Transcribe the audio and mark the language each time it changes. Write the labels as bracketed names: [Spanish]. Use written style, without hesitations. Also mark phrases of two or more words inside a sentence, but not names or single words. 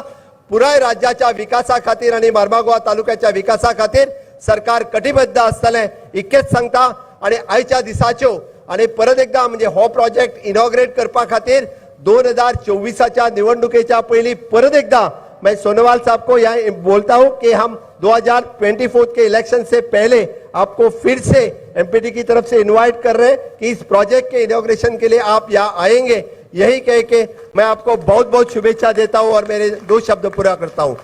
[Konkani] पुराय राज्याच्या विकासा खातीर आणि मार्मागोवा तालुक्याच्या विकासा खातीर सरकार कटिबद्ध आसतलें इतकेंच सांगता. आणि आयच्या दिसाच्यो आणि परत एकदा म्हणजे हो प्रोजेक्ट इनॉग्रेट करपा खातीर 2024च्या निवडणुकेच्या पयलीं परत एकदा [Hindi] मैं सोनोवाल साहब को यहाँ बोलता हूं कि हम 2024 के इलेक्शन से पहले आपको फिर से एमपीटी की तरफ से इनवाइट कर रहे हैं कि इस प्रोजेक्ट के इनॉग्रेशन के लिए आप यहाँ आएंगे. यही कह के मैं आपको बहुत बहुत शुभेच्छा देता हूं और मेरे 2 शब्द पूरा करता हूं.